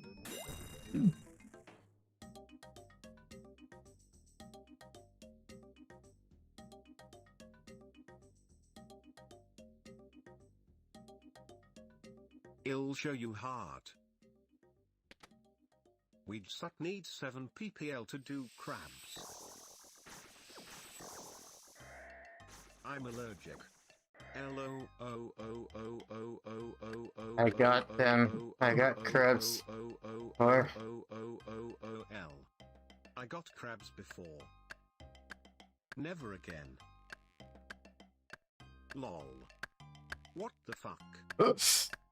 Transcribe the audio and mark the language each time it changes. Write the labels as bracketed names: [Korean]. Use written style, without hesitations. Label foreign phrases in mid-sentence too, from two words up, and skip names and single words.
[English] It'll show you hard. We'd suck need 7 ppl to do crabs. I'm allergic. L-O-O-O-O-O-O-O-O. I got them. I got crabs. Or L. I got crabs before. Never again. Lol. What the fuck? oops.